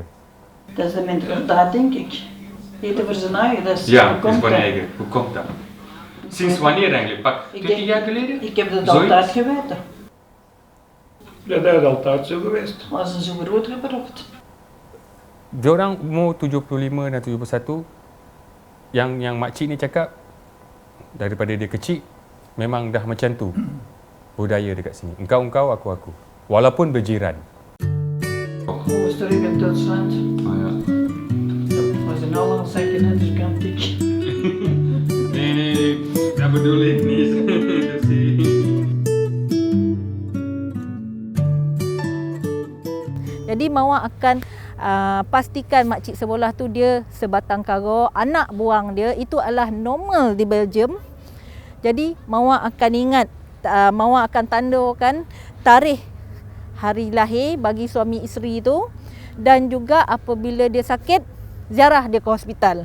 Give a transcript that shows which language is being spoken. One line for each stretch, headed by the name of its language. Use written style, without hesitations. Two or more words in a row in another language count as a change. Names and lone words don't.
Dutch: Dat is de mentaliteit, denk ik. Eten voor zijn eigen, dat is Ja, hoe komt is van dat? eigen. Hoe komt dat? Sinds wanneer eigenlijk? Pak 20 jaar geleden? Ik heb dat Zoiets? altijd geweten. Dat is altijd zo geweest. Maar ze zijn zo groot gebracht.
Malay: Diorang umur 75 dan 71, yang makcik ni cakap daripada dia kecil memang dah macam tu budaya dekat sini. Engkau, aku. Walaupun berjiran.
Dutch: Hoe is terug in Duitsland? Oh ja. We zijn allemaal second dus kan ik. Nee, dat bedoel ik niet.
Malay: Jadi Mawar akan pastikan makcik sebelah tu dia sebatang kara, anak buang dia itu adalah normal di Belgium. Jadi Mawar akan ingat, Mawar akan tandakan tarikh hari lahir bagi suami isteri itu, dan juga apabila dia sakit, ziarah dia ke hospital.